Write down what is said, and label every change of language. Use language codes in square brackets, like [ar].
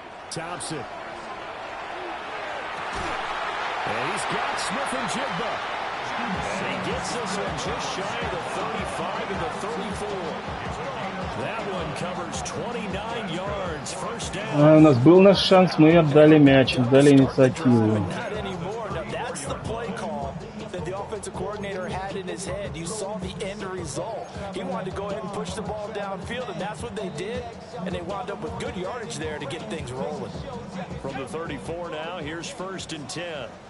[en] Thompson. And he's got Smith-Njigba. And he gets this one just shy of the 35 and the 34. That one covers 29 yards. First down. [ru] У нас был наш шанс, мы отдали мяч, отдали инициативу. [en] Not anymore. Now that's the play call that the offensive coordinator had in his head. You saw the end result. He wanted to go ahead and push the ball downfield, and that's what they did. And they wound up with good yardage there to get things rolling. From the 34 now, here's 1st and 10.